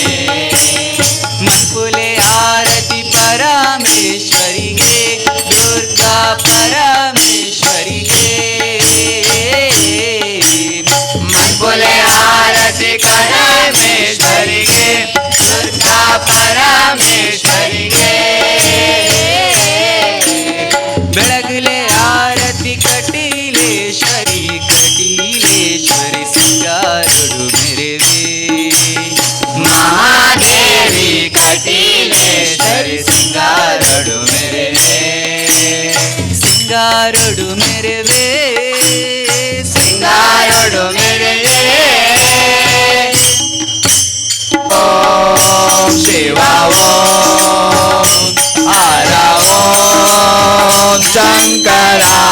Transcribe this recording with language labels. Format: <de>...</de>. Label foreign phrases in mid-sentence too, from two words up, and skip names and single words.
<tcy>ಮನಪುಲೆ ಆರತಿ ಪರಮೇಶ್ವರಿ ಗೆ ದುರ್ಗಾ ಪರಮೇಶ್ವರಿ ಗೆ ಮನಪುಲೆ ಆರತಿ ಪರಮೇಶ್ವರಿ ಗೆ ದುರ್ಗಾ ಪರಮೇಶ್ವರಿ ಗೆ ಬೆಳಗಲೆ ಆರತಿ ಕಟೀಲೇಶ್ವರಿ ಕಟೀಲೇಶ್ವರಿ ಸಿಂಗಾರಡು ಮೆರೆವೆ ಮಹಾದೇವಿ ಕಟೀಲೇಶ್ವರಿ ಸಿಂಗಾರಡು ಮೆರೆ ಸಿಂಗಾರಡು ಮೆರೆವೆ ಸಿಂಗಾರಡು ಮೆರೆ</tcy> <sa>ओम शिवा ओम हरा ओम शंकरा</sa>